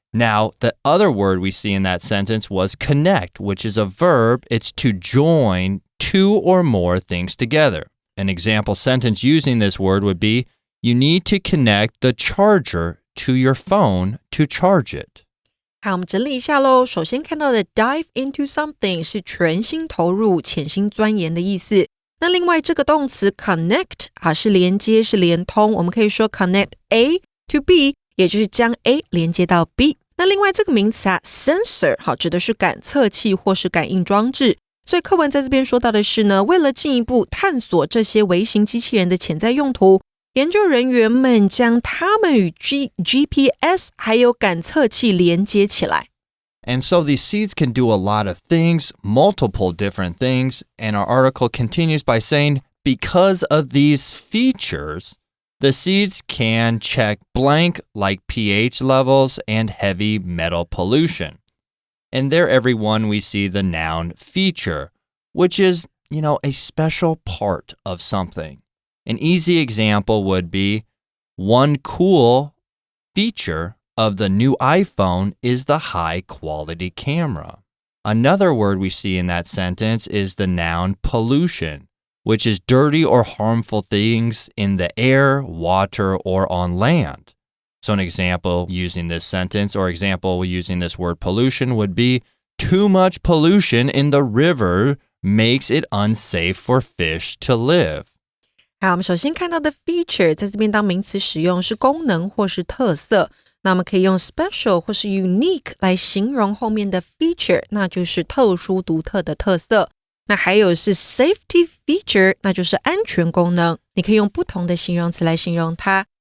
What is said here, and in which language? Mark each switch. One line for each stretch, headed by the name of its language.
English: Now, the other word we see in that sentence was connect, which is a verb. It's to join two or more things together. An example sentence using this word would be, you need to connect the charger to your phone to charge it.
Chinese: 好，我们整理一下咯。首先看到的
English: dive into something
Chinese: 是全心投入、潜心钻研的意思。那另外这个动词 connect 是连接、是连通，我们可以说
English: connect A to B，
Chinese: 也就是将 A 连接到 B。那另外这个名词sensor 指的是感测器或是感应装置，所以课文在这边说到的是呢，为了进一步探索这些微型机器人的潜在用途，研究人员们将它们与 GPS 还有感测器连接起来。
English: And so these seeds can do a lot of things, multiple different things, and our article continues by saying, because of these features, the seeds can check blank like pH levels and heavy metal pollution. And there, everyone, we see the noun feature, which is, a special part of something. An easy example would be, one cool feature of the new iPhone is the high-quality camera. Another word we see in that sentence is the noun pollution, which is dirty or harmful things in the air, water, or on land. So an example using this sentence or example using this word pollution would be, too much pollution in the river makes it unsafe for fish to live.
Chinese: 好，我们首先看到的 feature 在这边当名词使用是功能或是特色，那我们可以用 special 或是 unique 来形容后面的 feature， 那就是特殊独特的特色。那还有是
English: safety feature，
Chinese: 那就是安全功能，你可以用不同的形容词来形容它。